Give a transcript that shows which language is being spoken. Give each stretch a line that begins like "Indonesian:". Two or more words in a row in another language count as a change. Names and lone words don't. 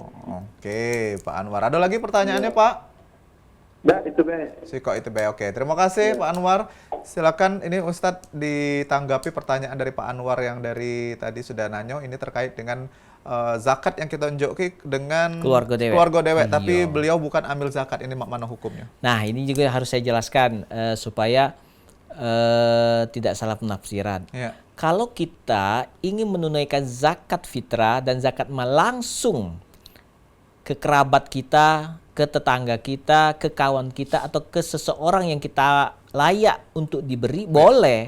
Indonesian: Oke, Pak Anwar. Ada lagi pertanyaannya, Pak?
Musi: Dah, itu be. Kok itu be.
Indonesian: Oke, terima kasih Pak Anwar. Silakan ini Ustadz ditanggapi pertanyaan dari Pak Anwar yang dari tadi sudah nanyo. Ini terkait dengan zakat yang kita unjuki dengan
Musi: Keluarga dewek. keluarga dewek,
Indonesian: Iya. tapi beliau bukan ambil zakat. Ini mana hukumnya? Nah, ini juga harus saya jelaskan supaya tidak salah penafsiran. Ya. Kalau kita ingin menunaikan zakat fitrah dan zakat mal langsung ke kerabat kita, ke tetangga kita, ke kawan kita, atau ke seseorang yang kita layak untuk diberi, boleh.